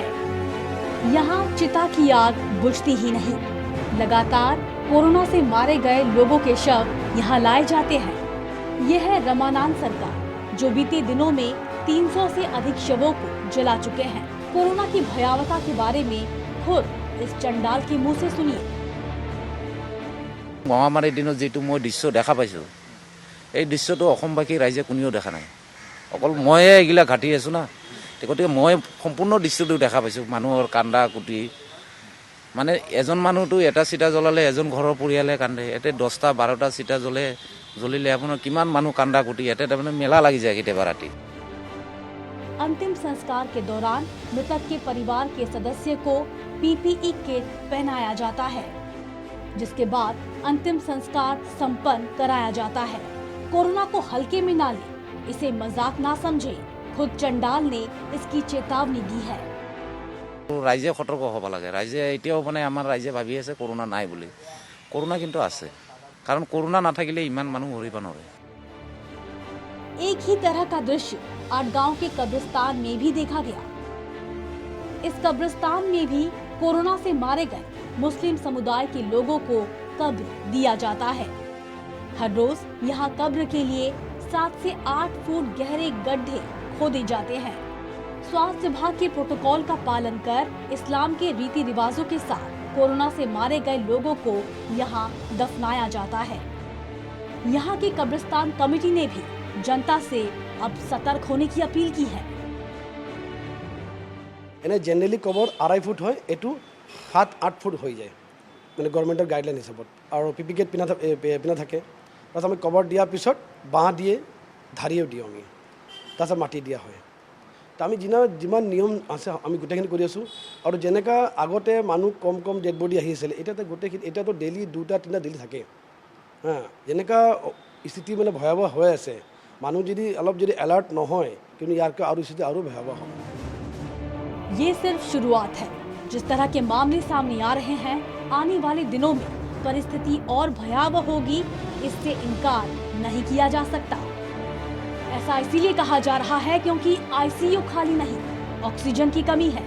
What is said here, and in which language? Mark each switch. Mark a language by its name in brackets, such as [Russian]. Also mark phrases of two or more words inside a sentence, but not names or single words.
[Hindi] यहाँ चिता की आग बुझती ही नहीं, लगातार कोरोना से मारे गए लोगों के शव यहाँ लाए जाते हैं। यह है रमानाथ सरकार, जो बीते दिनों में 300 से अधिक शवों को जला चुके हैं। कोरोना की भयावता के बारे में खुद इस चंडाल के मुंह से सुनिए। [Assamese] মহামাৰীৰ দিনত যেটো মই দৃশ্য দেখা পাইছোঁ, এই দৃশ্যটো অসমবাসী ৰাইজে কোনেও দেখা নাই। অকল ময়ে এইগিলা ঘাটি আছোঁ না, গতিকে মই সম্পূৰ্ণ দৃশ্যটো দেখা পাইছোঁ। মানুহৰ কান্দা কুটি, মানে এজন মানুহটো এটা চিতা জ্বলালে এজন ঘৰৰ পৰিয়ালে কান্দে, এতে 10টা 12টা চিতা জ্বলিলে আপোনাৰ কিমান মানুহ কান্দা কুটি, এতে তাৰমানে মেলা লাগি যায় কেতিয়াবা ৰাতি। [Hindi] अंतिम संस्कार के दौरान मृतक के परिवार के सदस्य को [English] PPE kit [Hindi] पहनाया जाता है, जिसके बाद अंतिम संस्कार संपन्न कराया जाता है। कोरोना को हल्के में ना ले, इसे मजाक ना समझे, खुद चंडाल ने इसकी चेतावनी दी है। [Assamese] ৰাইজে সতৰ্ক হ'ব লাগে। ৰাইজে এতিয়াও মানে আমাৰ ৰাইজে ভাবি আছে কৰোনা নাই বুলি। কৰোনা কিন্তু আছে, কাৰণ কৰোনা নাথাকিলে ইমান মানুহ মৰিব নোৱাৰে। [Hindi] एक ही तरह का दृश्य आटगांव के कब्रिस्तान में भी देखा गया। इस कब्रिस्तान में भी कोरोना से मारे गए मुस्लिम समुदाय के लोगों को कब्र दिया जाता है। हर रोज यहाँ कब्र के लिए 7 से 8 फुट गहरे गड्ढे खोदे जाते हैं। स्वास्थ्य विभाग के प्रोटोकॉल का पालन कर इस्लाम के रीति रिवाजों के साथ कोरोना से मारे गए लोगों को यहाँ दफनाया जाता है। यहाँ की कब्रिस्तान कमेटी ने भी जनता से अब सतर्क होने की अपील की है। [Assamese] এনে জেনেৰেলি কবৰ 2.5 ফুট হয়, এইটো 7-8 ফুট হৈ যায় মানে [English] government's guideline [Assamese] হিচাপত। আৰু [English] PPE kit [Assamese] পিন্ধা থাকে। তাৰপিছত আমি কবৰ দিয়াৰ পিছত বাঁহ দিয়ে ধাৰিও দিওঁ আমি, তাৰপিছত মাটি দিয়া হয়। তো আমি যিমান নিয়ম আছে আমি গোটেইখিনি কৰি আছোঁ। আৰু যেনেকুৱা আগতে মানুহ কম [English] dead body [Assamese] আহি আছিলে, এতিয়াতো ডেইলি 2-3টা ডেইলি থাকে। যেনেকুৱা স্থিতি মানে ভয়াৱহ হৈ আছে, মানুহ যদি অলপ এলাৰ্ট নহয় কিন্তু ইয়াৰকৈ আৰু স্থিতি আৰু ভয়াৱহ হ'ব। [Hindi] ये सिर्फ शुरुआत है। जिस तरह के मामले सामने आ रहे हैं, आने वाले दिनों में परिस्थिति और भयावह होगी, इससे इनकार नहीं किया जा सकता। ऐसा इसीलिए कहा जा रहा है क्योंकि आईसीयू खाली नहीं, ऑक्सीजन की कमी है।